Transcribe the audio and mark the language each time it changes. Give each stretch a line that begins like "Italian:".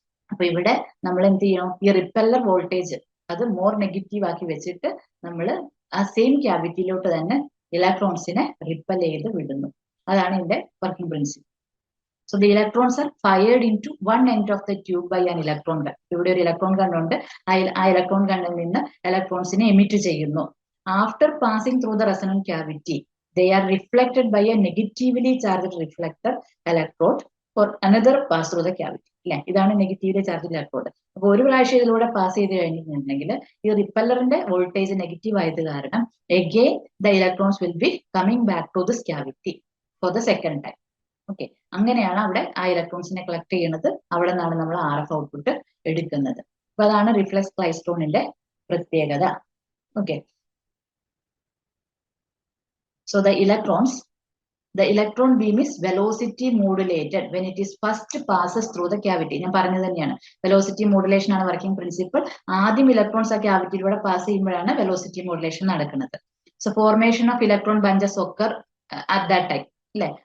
Malayalam: അപ്പൊ ഇവിടെ നമ്മൾ എന്ത് ചെയ്യണം, ഈ റിപ്പല്ലർ വോൾട്ടേജ് അത് മോർ നെഗറ്റീവ് ആക്കി വെച്ചിട്ട് നമ്മൾ ആ സെയിം ക്യാവിറ്റിയിലോട്ട് തന്നെ ഇലക്ട്രോൺസിനെ റിപ്പൽ ചെയ്ത് വിടുന്നു. അതാണ് ഇതിന്റെ working principle.
English: So the electrons are fired into one end of the tube by an electron gun.
Malayalam: ഇവിടെ ഒരു ഇലക്ട്രോൺ ഗൺ ഉണ്ട്. ആ ഇലക്ട്രോൺ ഗണ്ണിൽ നിന്ന് ഇലക്ട്രോൺസിനെ എമിറ്റ് ചെയ്യുന്നു.
English: After passing through the resonant cavity they are reflected by a negatively charged reflector electrode for another pass through the cavity. അല്ലെ?
Malayalam: ഇതാണ് negatively charge electrode. അപ്പൊ ഒരു പ്രാവശ്യം ഇതിലൂടെ പാസ് ചെയ്ത് കഴിഞ്ഞിട്ടുണ്ടെങ്കിൽ ഈ റിപ്പല്ലറിന്റെ വോൾട്ടേജ് നെഗറ്റീവ് ആയത് കാരണം
English: again the electrons will be coming back to this cavity for the second time.
Malayalam: Okay, അങ്ങനെയാണ് അവിടെ ആ ഇലക്ട്രോൺസിനെ കളക്ട് ചെയ്യുന്നത്. അവിടെ നിന്നാണ് നമ്മൾ RF ഔട്ട്പുട്ട് എടുക്കുന്നത്. അപ്പൊ അതാണ് റിഫ്ലക്സ് ക്ലൈസ്ട്രോണിന്റെ പ്രത്യേകത.
English: Okay, so the electron beam is velocity modulated when it is first passes through the cavity.
Malayalam: ഞാൻ പറഞ്ഞത് തന്നെയാണ്, വെലോസിറ്റി മോഡുലേഷൻ ആണ് വർക്കിംഗ് പ്രിൻസിപ്പിൾ. ആദ്യം ഇലക്ട്രോൺസ് ആ ക്യാവിറ്റിയിലൂടെ പാസ് ചെയ്യുമ്പോഴാണ് വെലോസിറ്റി മോഡുലേഷൻ നടക്കുന്നത്.
English: So formation of electron bunches occur at that time, അല്ലെ?